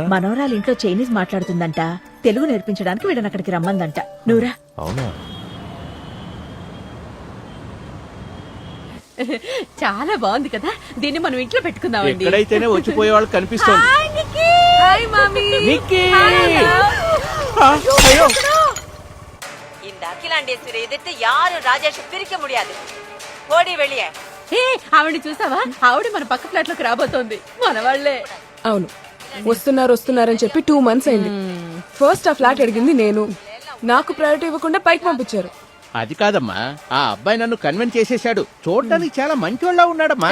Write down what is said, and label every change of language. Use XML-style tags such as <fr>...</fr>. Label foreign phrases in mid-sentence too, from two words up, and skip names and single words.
<te>మనవరాలు ఇంట్లో చైనీస్ మాట్లాడుతుందంట. తెలుగు నేర్పించడానికి వీళ్ళని అక్కడికి రమ్మందంట. నువ్వురా. అవునా? చాలా బాగుంది కదా, దీన్ని మనం ఇంట్లో పెట్టుకుందామండి. ఎక్కడైతేనే వచ్చిపోయే వాళ్ళు కనిపిస్తుంది. హాయ్ మామీ. నిక్కీ!</te> <ta>இந்த அகிலாண்டேஸ்வரி எதிர்த்து யாரும் ராஜேஷ் பிரிக்க முடியாது. ஓடி வெளியே.</ta> <te>హే, ఆవిడ చూసావా? ఆవిడ మన పక్క ఫ్లాట్ లోకి రాబోతోంది. మన వాళ్ళే. అవును, వస్తున్నారని చెప్పి 2 months అయింది. ఫస్ట్ ఆ ఫ్లాట్ అడిగింది నేను. నాకు ప్రయారిటీ ఇవ్వకుండా పైకి పంపించారు. అది కాదమ్మా, ఆ అబ్బాయి నన్ను కన్విన్స్ చేసేశాడు. చూడటానికి చాలా మంచోళ్ళ ఉన్నాడమ్మా.</te>